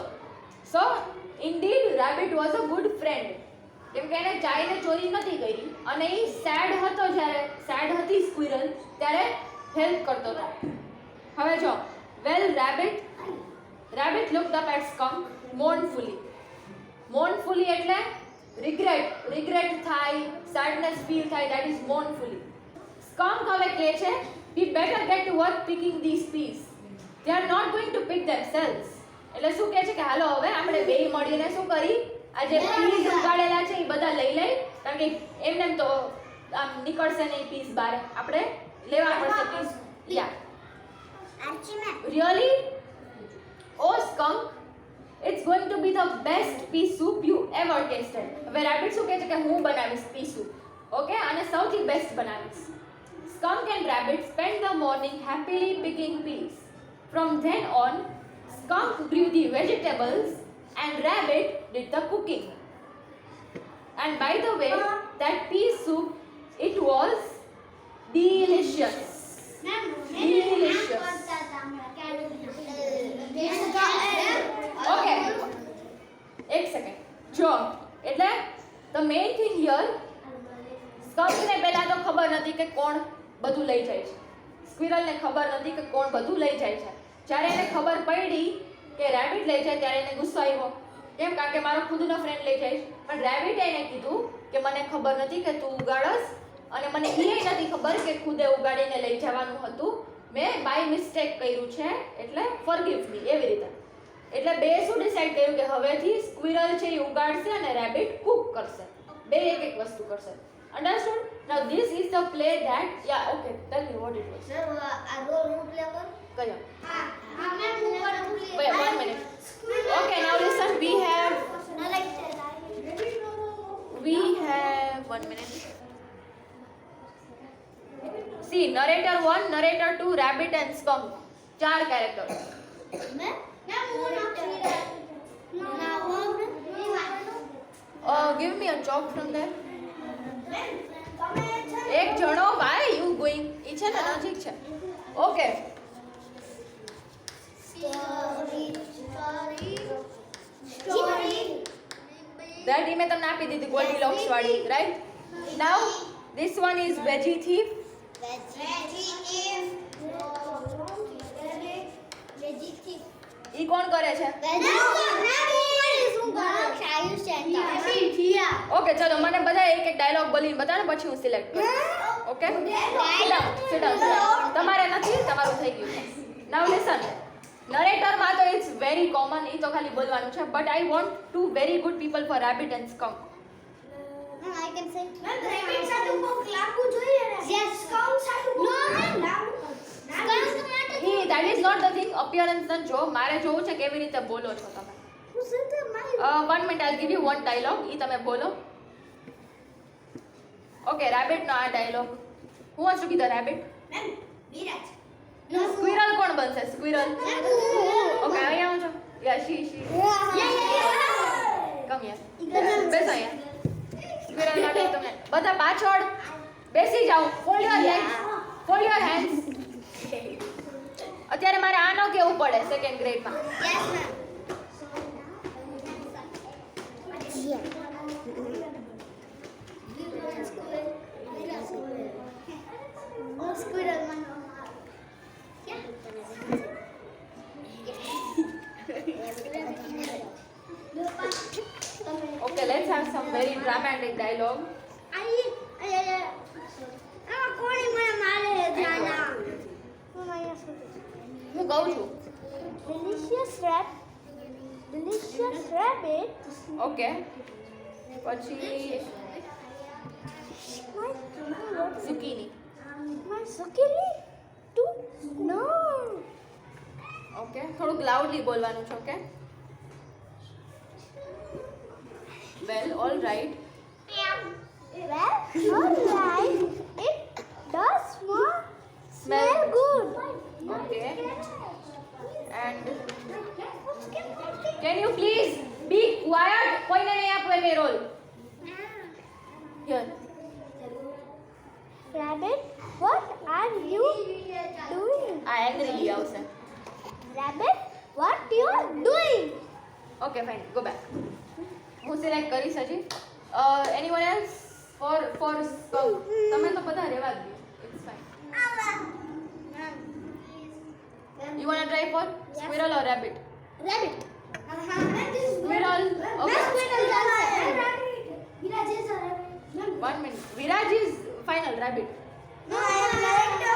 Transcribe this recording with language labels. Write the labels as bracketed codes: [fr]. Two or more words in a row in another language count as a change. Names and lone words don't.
[en] so indeed rabbit was a good friend, [gu] કેમ કે એને ચાઈને ચોરી નથી કરી અને એ સેડ હતો, જ્યારે સેડ હતી સ્ક્વિરલ ત્યારે હેલ્પ કરતો હતો. હવે જો [en] well rabbit looked up at skunk mournfully [gu] એટલે રિગ્રેટ થાય, [en] sadness feel [gu] થાય, [en] that is mournfully. [gu] સ્કંક હવે કહે છે [en] we better get to work picking these peas. They are not going to pick themselves. [gu] એટલે શું કહે છે કે હાલો હવે આપણે બેય મળીને શું કરી આ જે પીસ ઉગાડેલા છે એ બધા લઈ લઈ, કારણ કે એમને તો આમ નીકળશે નહીં પીસ બહાર, આપણે લેવા પડશે પીસ. [en] યા really? Oh skunk, it's going to be the best pea soup you ever tasted. [gu] હવે રેબિટ શું કહે છે કે હું બનાવીશ [en] pea soup, [gu] ઓકે, અને સૌથી બેસ્ટ બનાવીશ. [en] Skunk and Rabbit spent the morning happily picking peas. From then on, Skunk grew the vegetables and Rabbit did the cooking. And by the way, that pea soup, it was delicious. Delicious. Okay. [gu] એક સેકન્ડ જો, એટલે [en] the main thing here, [gu] સ્કંકને પહેલા તો ખબર નથી કે કોણ બધું લઈ જાય છે, સ્ક્વિરલને ખબર નથી કે કોણ બધું લઈ જાય છે. જ્યારે એને ખબર પડી કે રેબિટ લઈ જાય ત્યારે એને ગુસ્સો આવ્યો, કેમ? કારણ કે મારો ખુદનો ફ્રેન્ડ લઈ જાય. પણ રેબિટે એને કીધું કે મને ખબર નથી કે તું ઉગાડસ અને મને એ નથી ખબર કે ખુદે ઉગાડીને લઈ જવાનું હતું, મેં [en] by mistake [gu] કર્યું છે, એટલે [en] forgive me, [gu] એવી રીતે. એટલે બે શું ડિસાઈડ કર્યું કે હવેથી સ્ક્વિરલ છે એ ઉગાડશે અને રેબિટ કુક કરશે, બે એક વસ્તુ કરશે. [en] Understood? Now this is the play that, yeah, okay, tell me what it was. [gu] સર આ રોલ હું પ્લે કર કયો? હા મેં હું કરું [en] Wait 1 minute. Okay, now listen, we have 1 minute. See, narrator 1, narrator 2, rabbit and skunk. 4 characters. [gu] મેં હું [en] Give me a chalk from there. [gu] એક જણો, [en] why you going? [gu] ઈ છે ને નજીક છે. Okay. સ્ટોરી That મેં તમને આપી દીધી ગોલ્ડીલોક્સ વાળી, [en] right? Now this one is veggie thief. [gu] ઈ કોણ કરે છે? આયુષ છે ઓકે ચલો મને બધા એક એક ડાયલોગ બોલીને બતાવો ને પછી હું સિલેક્ટ કરું [en] okay sit down [gu] તમારે નથી તમારું થઈ ગયું છે [en] now listen [gu] નરેટરમાં તો [en] it's very common [gu] એ તો ખાલી બોલવાનું છે [en] but I want to very good people for rabbit and skunk I can say. Ma'am, rabbit [gu] સાથે કોક લાગવું જોઈએ ને. [en] Yes. [gu] Skunk સાથે કોક લાગવું. Skunk માટે [en] that is not the thing appearance [gu] ન જો મારે જોવું છે કેવી રીતે બોલો છો તમે હું સતે મારી [en] 1 minute I'll give you one dialogue [gu] ઈ તમે બોલો [en] okay rabbit [gu] નો આ [en] dialogue who wants to be the rabbit [gu] મેમ વિરાજ squirrel કોણ બનશે [en] squirrel okay [gu] અહીંયા આવો છો [en] yeah she come here [gu] બેસો અહીંયા squirrel માટે તમે બધા પાછળ બેસી જાઓ [en] fold your legs fold your hands [gu] અત્યારે મારે આનો કેવું પડે [en] second gradeમાં yes ma'am scooter માં okay let's have some very dramatic dialogue [gu] કોણી મને મારે જાના હું કહું છું [en] delicious rabbit okay પછી zucchini my zucchini too no okay થોડુંક loudly [gu] બોલવાનું છે [en] okay well all right well alright it does smell good okay and can you please be quiet [gu] કોઈને નહીં આપો એ [en] રોલ here rabbit what are you doing [gu] આ angrily આવશે [en] rabbit what you are doing okay fine go back [gu] હું સિલેક્ટ કરીશ હજી [en] anyone else for [gu] તમે તો બધા રહેવા દો [en] it's fine you want to try for squirrel or rabbit rabbit squirrel okay Viraj is a rabbit 1 minute Viraj is final rabbit no I am director